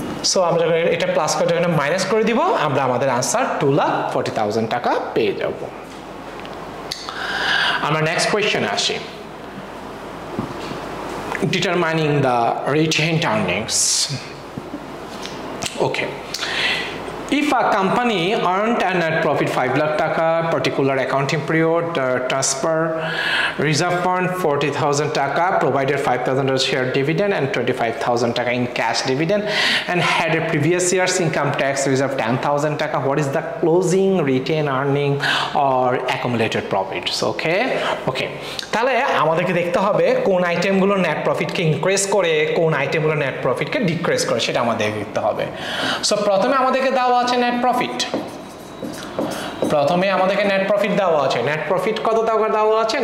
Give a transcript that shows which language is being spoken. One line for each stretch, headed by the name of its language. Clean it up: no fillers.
Bangla: So আমরা এটা plus করে এখানে মাইনাস করে দিব, আমরা আমাদের আনসার 2,40,000 টাকা পেয়ে যাব। আমরা নেক্সট কোয়েশ্চেনে আসি,
English: determining the retained earnings. Okay, if a company earned a net profit 5 lakh taka particular accounting period, transfer reserve fund 40,000 taka, provided 5,000 share dividend and 25,000 taka in cash dividend, and had a previous year's income tax reserve 10,000 taka, what is the closing retained earning or accumulated profits?
Bangla: Okay, okay, তাহলে আমাদেরকে দেখতে হবে কোন আইটেমগুলো net প্রফিটকে increase করে কোন আইটেমগুলো net প্রফিটকে decrease করে, সেটা আমাদেরকে দেখতে হবে। সো প্রথমে আমাদেরকে দেওয়া আছে নেট প্রফিট, প্রথমে আমাদেরকে নেট প্রফিট দেওয়া আছে, নেট প্রফিট কত টাকা দেওয়া আছে?